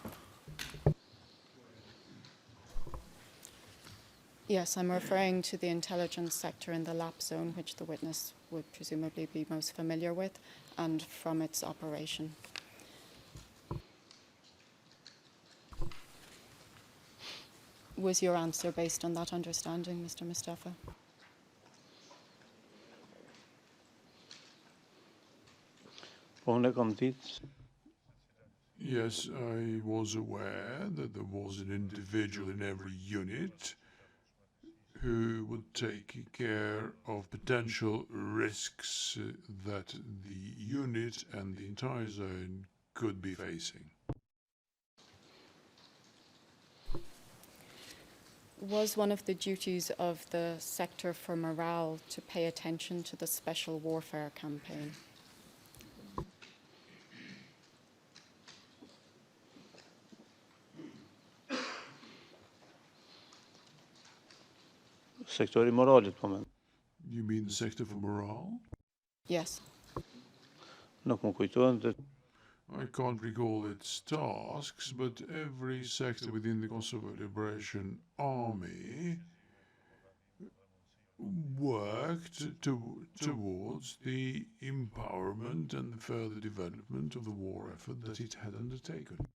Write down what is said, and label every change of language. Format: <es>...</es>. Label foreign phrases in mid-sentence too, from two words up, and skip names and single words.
<en>Yes, I'm referring to the intelligence sector in the lap zone, which the witness would presumably be most familiar with, and from its operation. Was your answer based on that understanding, Mr. Mustafa?</en> <sq>po unë e kam ditë.</sq> <en>Yes, I was aware that there was an individual in every unit who would take care of potential risks that the unit and the entire zone could be facing. Was one of the duties of the sector for morale to pay attention to the special warfare campaign?</en> <sq>Sektori moralit po mend.</sq> <en>You mean the sector for morale? Yes.</en> <sq>Nuk më kujtohen të</sq> <en>I can't recall its tasks, but every sector within the Kosovo Liberation Army worked towards the empowerment and the further development of the war effort that it had undertaken.</en>